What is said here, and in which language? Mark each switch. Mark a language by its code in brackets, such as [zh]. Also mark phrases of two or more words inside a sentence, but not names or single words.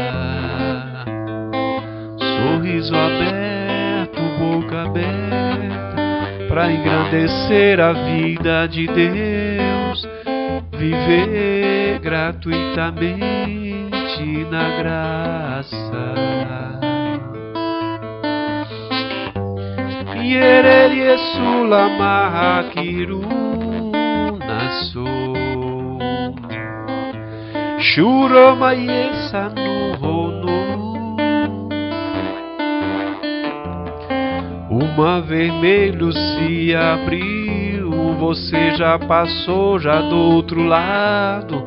[pt] Sorriso aberto, boca aberta, para engrandecer a vida de Deus. Viver gratuitamente na graça. Yererie sulama kirunaso Shuroma yesa no hono. O mar vermelho se abriu, você já passou já do outro lado.